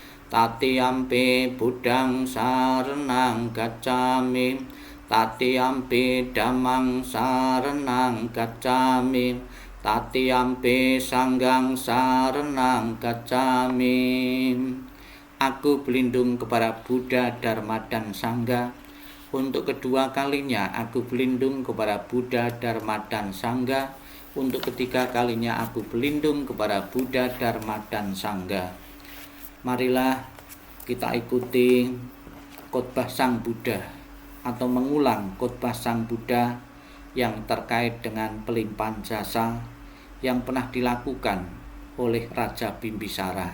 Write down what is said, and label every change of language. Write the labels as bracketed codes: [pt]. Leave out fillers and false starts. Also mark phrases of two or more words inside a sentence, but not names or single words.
[pi] Tatiyampi Buddhang saranang gacchami, Tatiyampi Dhammang saranang gacchami, Tatiyampi Sanghang saranang gacchami. [id] Aku berlindung kepada Buddha, Dharma, dan Sangha. Untuk kedua kalinya aku berlindung kepada Buddha, Dharma, dan Sangha. Untuk ketiga kalinya aku berlindung kepada Buddha, Dharma, dan Sangha. Marilah kita ikuti khotbah Sang Buddha atau mengulang khotbah Sang Buddha yang terkait dengan pelimpahan jasa yang pernah dilakukan oleh Raja Bimbisara.